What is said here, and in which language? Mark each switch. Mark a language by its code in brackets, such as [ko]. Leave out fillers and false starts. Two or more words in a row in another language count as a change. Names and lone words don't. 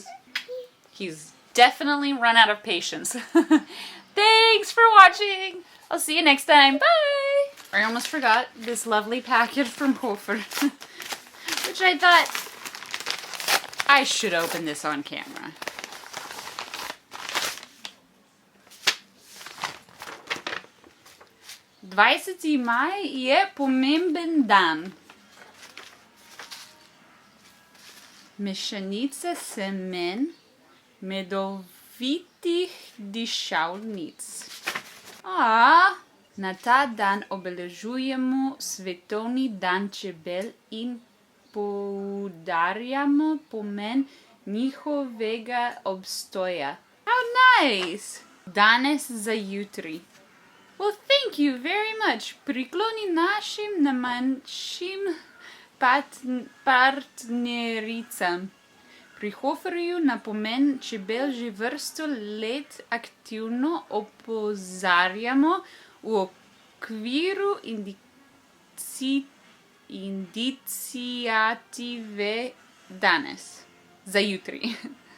[en] He's definitely run out of patience. Thanks for watching. I'll see you next time. Bye. I almost forgot this lovely package from Hofer, which I thought I should open this on camera. [sl] Dvajseti maj je pomemben dan. Mešanica semen medovitih dišavnic. Na ta dan obeležujemo svetovni dan čebel in poudarjamo pomen njihovega obstoja. [en] How nice! [sl] Danes za jutri. [en] Well, thank you very much. [sl] Prikloni našim najmanjšim partnericam. Pri Hoferju na pomen čebel že vrsto let aktivno opozarjamo v okviru iniciative danes za jutri.